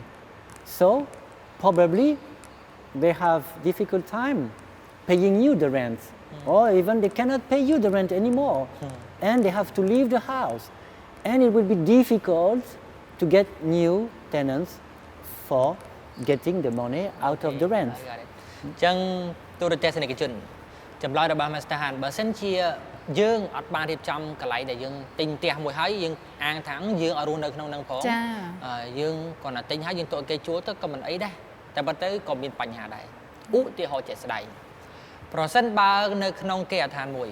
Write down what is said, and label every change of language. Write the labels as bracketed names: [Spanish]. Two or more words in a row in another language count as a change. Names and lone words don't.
[English] So probably they have difficult time paying you the rent, or even they cannot pay you the rent anymore, and they have to leave the house, and it will be difficult to get new tenants for getting the money out of the rent. [Khmer] ចឹងទូរទស្សនិកជនចម្លើយរបស់ Master Han បើសិនជាយើងអត់បានរៀបចំកន្លែងដែលយើងទិញផ្ទះមួយហើយយើងអាងថាយើងអត់រស់នៅក្នុងហ្នឹងផងយើងគាត់ណាទិញហើយយើងទុកគេជួលទៅក៏មិនអីដែរតែប៉ុន្តែក៏មានបញ្ហាដែរឧទាហរណ៍ជាក់ស្ដែងប្រសិនបើនៅក្នុងគេអាឋានមួយ